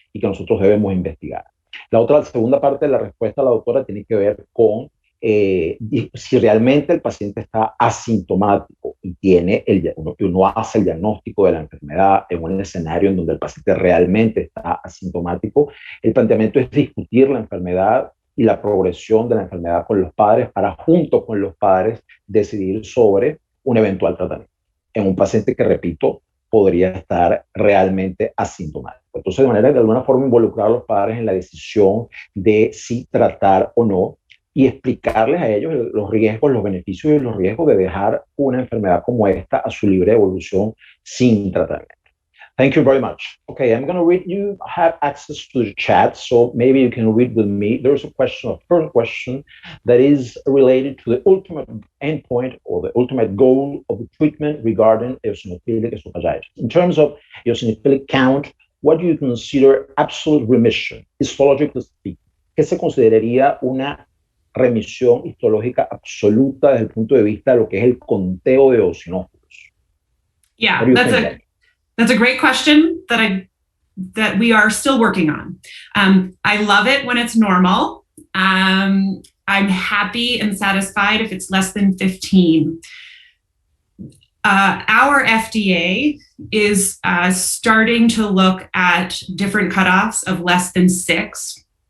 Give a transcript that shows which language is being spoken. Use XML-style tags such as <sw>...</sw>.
<es>y que nosotros debemos investigar. La segunda parte de la respuesta de la doctora tiene que ver con si realmente el paciente está asintomático y uno hace el diagnóstico de la enfermedad en un escenario en donde el paciente realmente está asintomático, el planteamiento es discutir la enfermedad y la progresión de la enfermedad con los padres para, junto con los padres, decidir sobre un eventual tratamiento en un paciente que, repito, podría estar realmente asintomático. Entonces, de alguna forma, involucrar a los padres en la decisión de si tratar o no y explicarles a ellos los riesgos, los beneficios y los riesgos de dejar una enfermedad como esta a su libre evolución sin tratamiento.</es> <en>Thank you very much. Okay, I'm going to read. You have access to the chat, so maybe you can read with me. There's a first question that is related to the ultimate endpoint or the ultimate goal of the treatment regarding eosinophilic esophagitis. In terms of eosinophilic count, what do you consider absolute remission, histologically speaking?</en> <es>¿Qué se consideraría una remisión histológica absoluta desde el punto de vista de lo que es el conteo de eosinófilos?</es> <en>Yeah, that's a great question that we are still working on. I love it when it's normal. I'm happy and satisfied if it's less than 15. Our FDA is starting to look at different cutoffs of less than 6.</en>